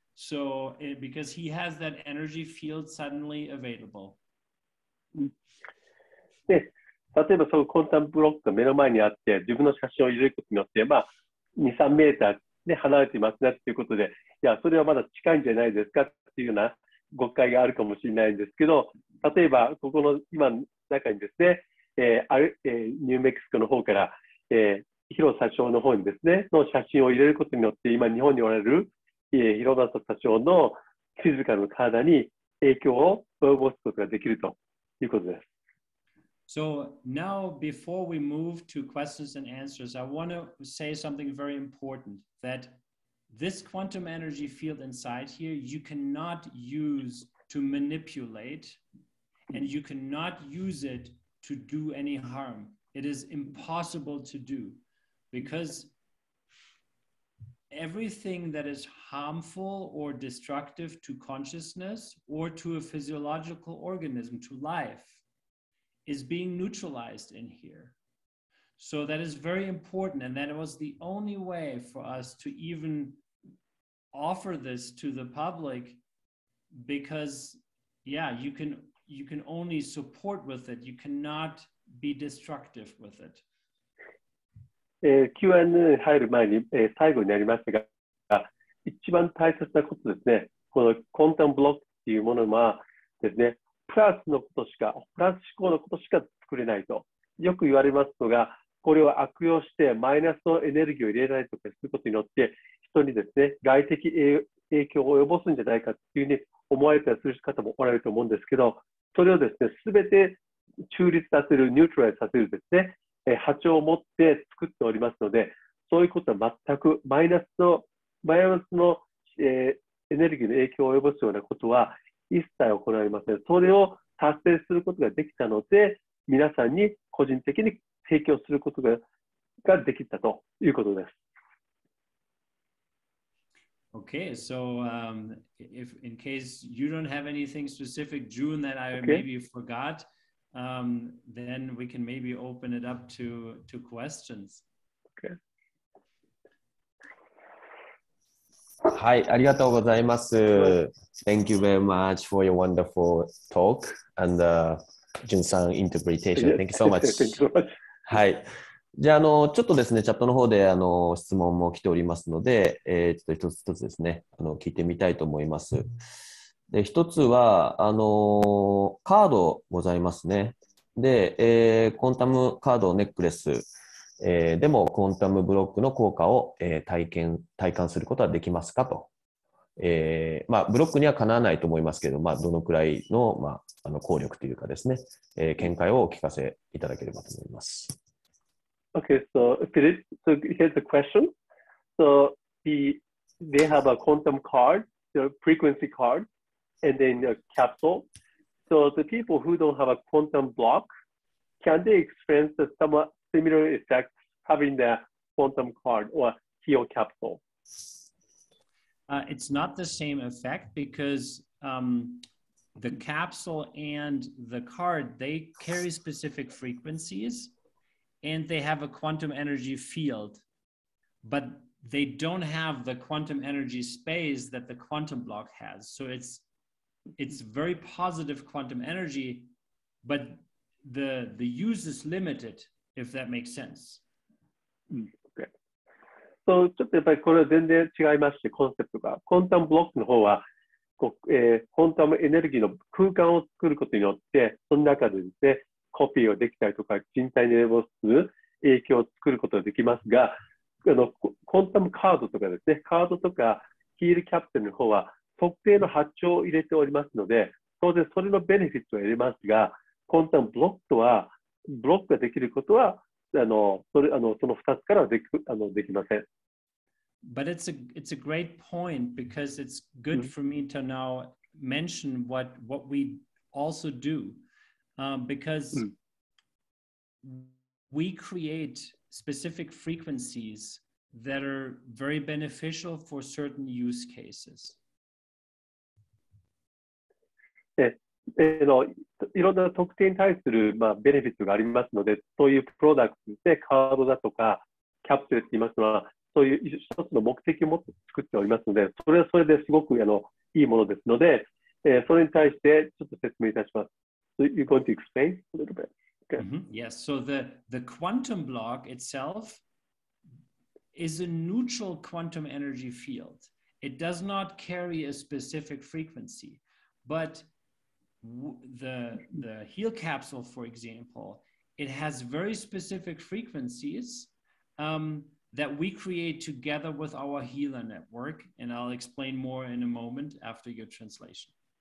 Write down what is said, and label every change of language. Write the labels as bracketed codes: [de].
[en] So because he has that energy field suddenly available. [ja] で、例えばそのコンタムブロックが目の前にあって自分の写真を入れることによって、2、3メーターで離れていますねということで、いや、それはまだ近いんじゃないですかっていうような誤解があるかもしれないんですけど、例えばここの今の中にですね、ニューメキシコの方から、広社長の方にですね、の写真を入れることによって、今日本におられる、広田社長のフィジカルの体に影響を及ぼすことができるということです。 [en] So now, before we move to questions and answers, I want to say something very important, that this quantum energy field inside here, you cannot use to manipulate, and you cannot use it to do any harm. It is impossible to do, because everything that is harmful or destructive to consciousness or to a physiological organism, to life, is being neutralized in here. So that is very important, and that was the only way for us to even offer this to the public, because you can only support with it, you cannot be destructive with it. [ja] Q&A に入る前に、最後になりましたが、一番大切なことですね、このコンタムブロックっていうものはですね、プラス思考のことしか作れないとよく言われますのが、これを悪用してマイナスのエネルギーを入れないとかすることによって、人にですね、外的影響を及ぼすんじゃないかっていうふうに思われたりする方もおられると思うんですけど、それをですね、すべて中立させる、ニュートラルさせるですね、波長を持って作っておりますので、そういうことは全くマイナスのエネルギーの影響を及ぼすようなことは一切行いません。それを達成することができたので、皆さんに個人的に提供することができたということです。 [en] Okay, so if in case you don't have anything specific, June, that I maybe forgot, then we can maybe open it up to questions. Okay. [ja] はい、ありがとうございます。 [en] Thank you very much for your wonderful talk and Jun-san interpretation. Thank you so much. Thank you so much. [ja] はい。じゃあ、ちょっとですね、チャットの方で質問も来ておりますので、ちょっと一つ一つですね、聞いてみたいと思います。で、一つは、カードございますね。で、コンタムカードネックレス、でもコンタムブロックの効果を、体感することはできますかとブロックにはかなわないと思いますけど、どのくらいの、効力というかですね、見解をお聞かせいただければと思います。 [en] Okay, so Philip, so here's the question. So they have a quantum card, the frequency card, and then a capsule. So the people who don't have a quantum block, can they experience the somewhat similar effects having the quantum card or HEO capsule? It's not the same effect because the capsule and the card, they carry specific frequencies and they have a quantum energy field, but they don't have the quantum energy space that the quantum block has. So it's very positive quantum energy, but the use is limited, if that makes sense. Okay. [ja] So ちょっとやっぱりこれは全然違いまして、コンセプトが。コンタムブロックの方は、コンタムエネルギーの空間を作ることによって、その中でですね、コピーをできたりとか、人体に応する影響を作ることができますが、コンタムカードとかですね、カードとかヒールキャプテルの方は特定の波長を入れておりますので、当然それのベネフィットを得れますが、コンタムブロックとは、ブロックができることは、その2つからはできません。 [en] But it's a great point because it's good for me to now mention what we also do because we create specific frequencies that are very beneficial for certain use cases. [ja] いろんな特定に対する、ベネフィットがありますので、そういうプロダクトでカードだとかキャプセルって言いますのは、そういう一つの目的を持って作っておりますので、それはそれですごくいいものですので、それに対してちょっと説明いたします。 [en] So you're going to explain a little bit? Okay. Yes, so the quantum block itself is a neutral quantum energy field. It does not carry a specific frequency, but the HEO capsule, for example, it has very specific frequencies that we create together with our healer network, and I'll explain more in a moment after your translation.